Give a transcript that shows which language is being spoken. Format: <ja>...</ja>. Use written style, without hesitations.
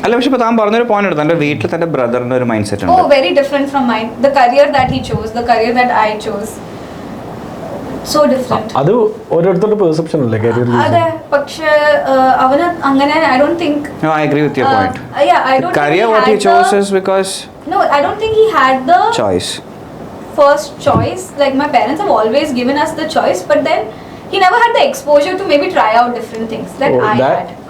<ml>അല്ല, പക്ഷെ ഇപ്പൊ താൻ പറഞ്ഞൊരു പോയിന്റ് എടുത്തു, എന്റെ വീട്ടിൽ തന്റെ ബ്രദറിന്റെ ഒരു മൈൻഡ് സെറ്റ്</ml> <en>Oh,</en> <ml>ഉണ്ട്.</ml> <en>very different from mine. The career that he chose, the career that I chose, so different.</en> <ml>അത് ഓരോരുത്തരുടെ പെർസെപ്ഷൻ അല്ലേ കരിയർ. അതെ, പക്ഷേ അവന് അങ്ങനെ</ml> <en>I don't think. No, I agree with your point. Yeah, I don't Career think what he chose is because No, I don't think he had the choice. first choice. Like my parents have always given us the choice, but then he never had the exposure to maybe try out different things that I had.</en>